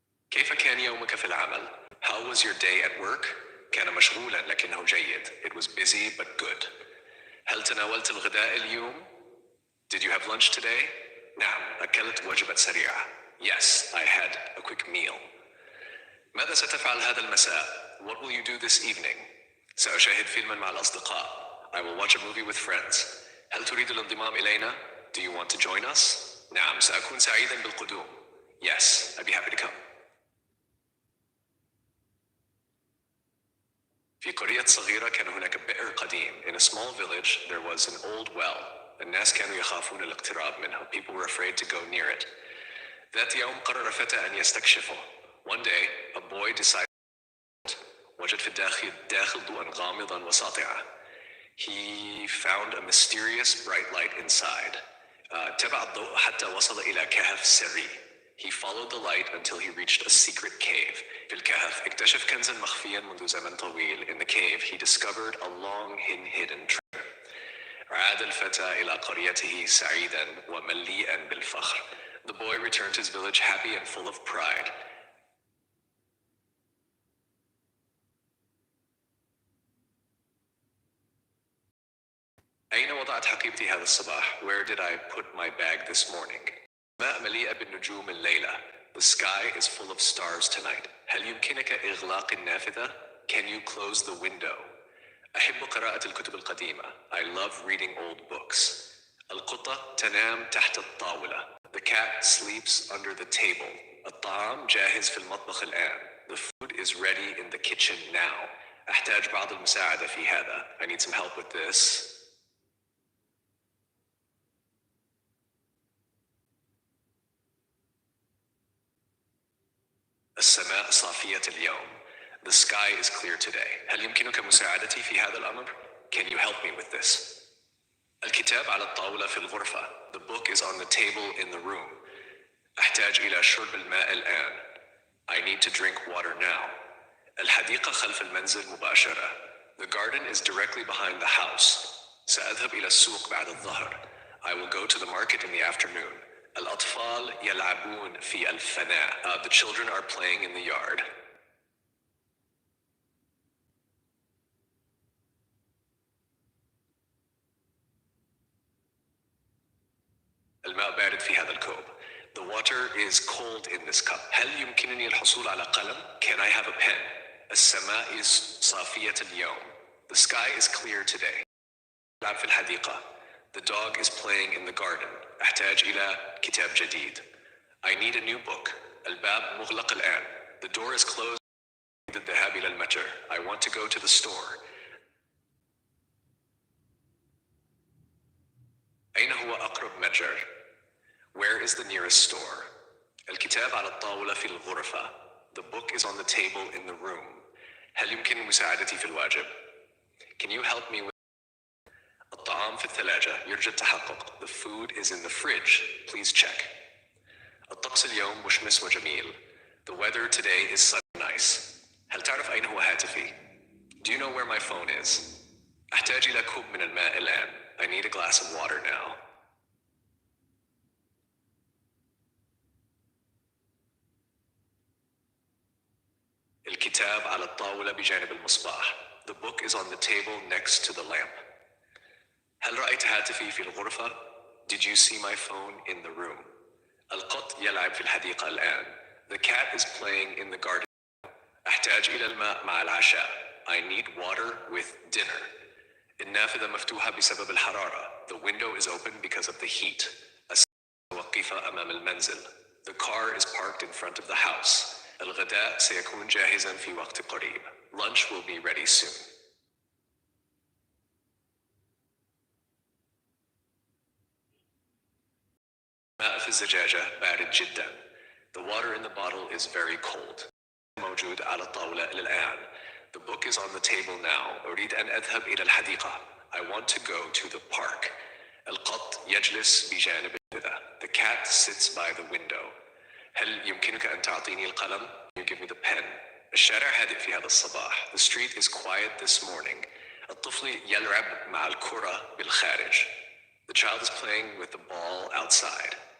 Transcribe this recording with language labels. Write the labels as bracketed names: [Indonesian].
[Arabic] كيف كان يومك في العمل? [English] How was your day at work? [Arabic] كان مشغولا لكنه جيد. [English] It was busy but good. [Arabic] هل تناولت الغداء اليوم? [English] Did you have lunch today? [Arabic] نعم، أكلت وجبة سريعة. [English] Yes, I had a quick meal. [Arabic] ماذا ستفعل هذا المساء? [English] What will you do this evening? [Arabic] سأشاهد فيلما مع الأصدقاء. [English] I will watch a movie with friends. [Arabic] هل تريد الانضمام إلينا? [English] Do you want to join us? [Arabic] نعم، سأكون سعيدا بالقدوم. [English] Yes, I'd be happy to come. [Arabic] في قرية صغيرة كان هناك بئر قديم. [English] In a small village, there was an old well. [Arabic] الناس كانوا يخافون الاقتراب منه. [English] People were afraid to go near it. [Arabic] ذات يوم قرر فتى أن يستكشفه. [English] One day, a boy decided. [Arabic] وجد في الداخل ضوءا غامضا وساطعا. [English] He found a mysterious bright light inside. [Arabic] تبع الضوء حتى وصل إلى كهف سري. [English] He followed the light until he reached a secret cave. [Arabic] في الكهف اكتشف كنزا مخفيا منذ زمن طويل. [English] In the cave, he discovered a long hidden treasure. [Arabic] عاد الفتى إلى قريته سعيدا ومليئا بالفخر. [English] The boy returned to his village happy and full of pride. [Arabic] أين وضعت حقيبتي هذا الصباح? [English] Where did I put my bag this morning? [Arabic] السماء مليئة بالنجوم الليلة. [English] The sky is full of stars tonight. [Arabic] هل يمكنك إغلاق النافذة? [English] Can you close the window? [Arabic] أحب قراءة الكتب القديمة. [English] I love reading old books. [Arabic] القطة تنام تحت الطاولة. [English] The cat sleeps under the table. [Arabic] الطعام جاهز في المطبخ الآن. [English] The food is ready in the kitchen now. [Arabic] أحتاج بعض المساعدة في هذا. [English] I need some help with this. [Arabic] السماء صافية اليوم. [English] The sky is clear today. [Arabic] هل يمكنك مساعدتي في هذا الأمر? [English] Can you help me with this? [Arabic] الكتاب على الطاولة في الغرفة. [English] The book is on the table in the room. [Arabic] أحتاج إلى شرب الماء الآن. [English] I need to drink water now. [Arabic] الحديقة خلف المنزل مباشرة. [English] The garden is directly behind the house. [Arabic] سأذهب إلى السوق بعد الظهر. [English] I will go to the market in the afternoon. [Arabic] الأطفال يلعبون في الفناء. [English] The children are playing in the yard. [Arabic] الماء بارد في هذا الكوب. [English] The water is cold in this cup. [Arabic] هل يمكنني الحصول على قلم? [English] Can I have a pen? [Arabic] السماء صافية اليوم. [English] The sky is clear today. [Arabic] ألعب في الحديقة. [English] The dog is playing in the garden. [Arabic] أحتاج إلى كتاب جديد. [English] I need a new book. [Arabic] الباب مغلق الآن. [English] The door is closed. [Arabic] الذهاب إلى المتجر. [English] I want to go to the store. [Arabic] أين هو أقرب متجر? [English] Where is the nearest store? [Arabic] الكتاب على الطاولة في الغرفة. [English] The book is on the table in the room. [Arabic] هل يمكن مساعدتي في الواجب? [English] Can you help me with... [Arabic] الطعام في الثلاجة. يرجى التحقق. [English] The food is in the fridge. Please check. [Arabic] الطقس اليوم مشمس وجميل. [English] The weather today is sunny and nice. [Arabic] هل تعرف أين هو هاتفي? [English] Do you know where my phone is? [Arabic] أحتاج إلى كوب من الماء الآن. [English] I need a glass of water now. [Arabic] الكتاب على الطاولة بجانب المصباح. [English] The book is on the table next to the lamp. [Arabic] هل رأيت هاتفي في الغرفة? [English] Did you see my phone in the room? [Arabic] القط يلعب في الحديقة الآن. [English] The cat is playing in the garden. [Arabic] أحتاج إلى الماء مع العشاء. [English] I need water with dinner. [Arabic] النافذة مفتوحة بسبب الحرارة. [English] The window is open because of the heat. [Arabic] السيارة متوقفة أمام المنزل. [English] The car is parked in front of the house. [Arabic] الغداء سيكون جاهزا في وقت قريب. [English] Lunch will be ready soon. [Arabic] الماء في الزجاجة بارد جدا. [English] The water in the bottle is very cold. [Arabic] موجود على الطاولة الآن. [English] The book is on the table now. [Arabic] أريد أن أذهب إلى الحديقة. [English] I want to go to the park. [Arabic] القط يجلس بجانب النافذة. [English] The cat sits by the window. [Arabic] هل يمكنك أن تعطيني القلم? [English] You give me the pen. [Arabic] الشارع هادئ في هذا الصباح. [English] The street is quiet this morning. [Arabic] الطفل يلعب مع الكرة بالخارج. [English] The child is playing with the ball outside.